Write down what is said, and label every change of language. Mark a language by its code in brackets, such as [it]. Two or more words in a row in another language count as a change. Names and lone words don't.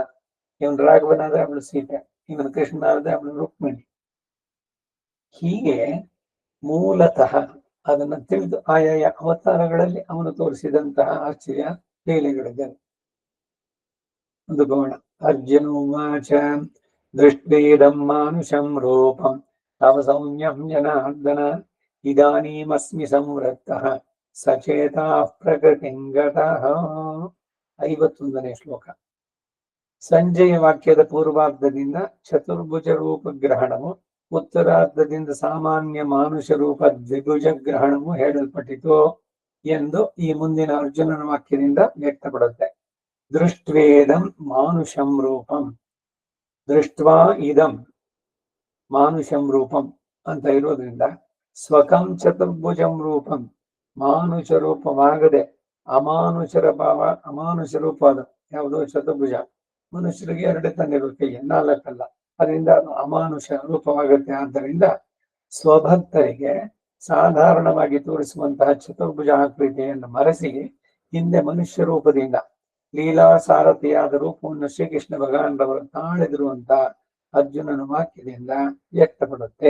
[kn] ಇವನ್ ರಾಘವನಾದ್ರೆ ಅವಳು ಸೀತೆ, ಇವನ್ ಕೃಷ್ಣ ಆದ್ರೆ ಅವಳು ರುಕ್ಮಿಣಿ. ಹೀಗೆ ಮೂಲತಃ ಅದನ್ನ ತಿಳಿದು ಆಯಾಯ ಅವತಾರಗಳಲ್ಲಿ ಅವನು ತೋರಿಸಿದಂತಹ ಆಶ್ಚರ್ಯ ಲೀಲೆಗಳಿದೆ. ಒಂದು ಗೌಣ [sa] ಅರ್ಜುನೋವಾಚ ದೃಷ್ಟಿದಂ ಮಾನುಷಂ ರೂಪಂ ತವ ಸೌಮ್ಯಂ ಜನಾರ್ದನ ಇದಾನೀಮಸ್ಮಿ ಸಂವೃತ್ತಃ ಸಚೇತಾ ಪ್ರಕೃತಿಂಗತಃ. [kn] 51ನೇ ಶ್ಲೋಕ. ಸಂಜೆಯ ವಾಕ್ಯದ ಪೂರ್ವಾರ್ಧದಿಂದ ಚತುರ್ಭುಜ ರೂಪ ಗ್ರಹಣವು, ಉತ್ತರಾರ್ಧದಿಂದ ಸಾಮಾನ್ಯ ಮಾನುಷ ರೂಪ ದ್ವಿಭುಜ ಗ್ರಹಣವು ಹೇಳಲ್ಪಟ್ಟಿತು ಎಂದು ಈ ಮುಂದಿನ ಅರ್ಜುನನ ವಾಕ್ಯದಿಂದ ವ್ಯಕ್ತಪಡುತ್ತೆ. [sa] ದೃಷ್ಟ್ವೇದಂ ಮಾನುಷಂ ರೂಪಂ, ದೃಷ್ಟ್ವಾ ಇದಂ ಮಾನುಷಂ ರೂಪಂ [kn] ಅಂತ ಇರೋದ್ರಿಂದ [sa] ಸ್ವಕಂ ಚತುರ್ಭುಜಂ ರೂಪಂ, [kn] ಮಾನುಷ ರೂಪವಾಗದೆ ಅಮಾನುಷರ ಭಾವ, ಅಮಾನುಷ ರೂಪ ಅದು ಯಾವುದೋ ಚತುರ್ಭುಜ. ಮನುಷ್ಯರಿಗೆ 2 ತಂದಿರೋ ಕೈ, 4 ಅಲ್ಲ. ಅದರಿಂದ ಅಮಾನುಷ ರೂಪವಾಗುತ್ತೆ. ಆದ್ದರಿಂದ ಸ್ವಭಕ್ತರಿಗೆ ಸಾಧಾರಣವಾಗಿ ತೋರಿಸುವಂತಹ ಚತುರ್ಭುಜ ಆಕೃತಿಯನ್ನು ಮರೆಸಿ ಹಿಂದೆ ಮನುಷ್ಯ ರೂಪದಿಂದ ಲೀಲಾ ಸಾರಥಿಯಾದ ರೂಪವನ್ನು ಶ್ರೀಕೃಷ್ಣ ಭಗವಾನರವರು ತಾಳಿದಿರುವಂತ ಅರ್ಜುನನ ವಾಕ್ಯದಿಂದ ವ್ಯಕ್ತಪಡುತ್ತೆ.